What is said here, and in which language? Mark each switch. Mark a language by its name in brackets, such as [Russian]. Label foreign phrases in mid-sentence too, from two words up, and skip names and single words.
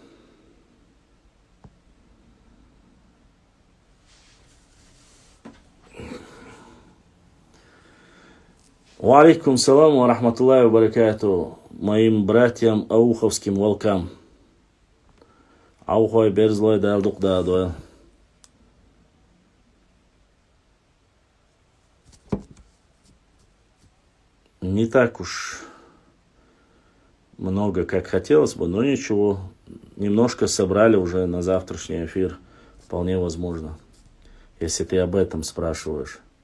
[Arabic] و عليكم السلام و رحمة الله و بركاته [Russian] моим братьям ауховским волкам. [Chechen] Аухой берзлой далдук дадуэл. [Russian] Не так уж много, как хотелось бы, но ничего. Немножко собрали уже на завтрашний эфир. Вполне возможно, если ты об этом спрашиваешь.